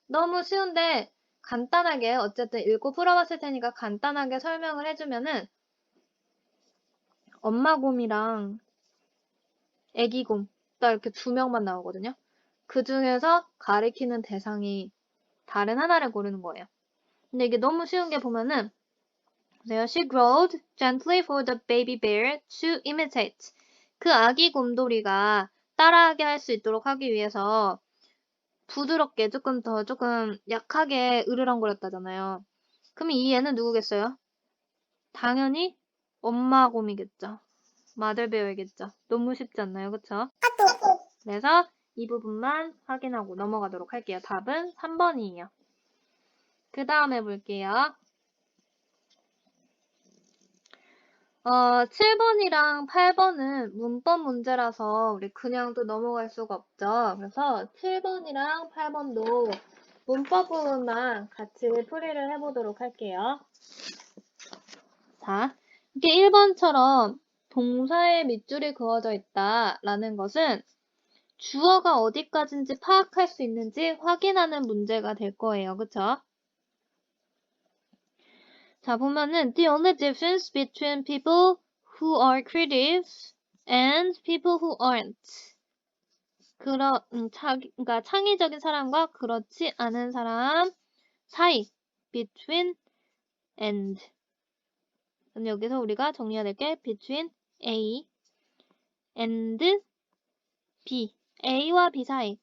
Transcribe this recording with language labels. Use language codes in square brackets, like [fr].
[ko] 너무 쉬운데 간단하게 어쨌든 읽고 풀어봤을 테니까 간단하게 설명을 해주면은 엄마 곰이랑 애기 곰 딱 이렇게 두 명만 나오거든요. 그 중에서 가리키는 대상이 다른 하나를 고르는 거예요. 근데 이게 너무 쉬운 게 보면은 [en] She growled gently for the baby bear to imitate. [ko] 그 아기 곰돌이가 따라하게 할 수 있도록 하기 위해서 부드럽게 조금 약하게 으르렁거렸다잖아요. 그럼 이 얘는 누구겠어요? 당연히 엄마 곰이겠죠. 마들베어이겠죠. 너무 쉽지 않나요? 그쵸? 그래서 이 부분만 확인하고 넘어가도록 할게요. 답은 3번이에요. 그 다음에 볼게요. 7번이랑 8번은 문법 문제라서 우리 그냥 또 넘어갈 수가 없죠. 그래서 7번이랑 8번도 문법 부분만 같이 풀이를 해보도록 할게요. 자, 이렇게 1번처럼 동사의 밑줄이 그어져 있다라는 것은 주어가 어디까지인지 파악할 수 있는지 확인하는 문제가 될 거예요. 그쵸? 자, 보면은 [en] The only difference between people who are creative and people who aren't. [ko] 그러니까 창의적인 사람과 그렇지 않은 사람 사이. [en] between and. [ko] 근데 여기서 우리가 정리해야 될 게 between A and B. A와 B 사이.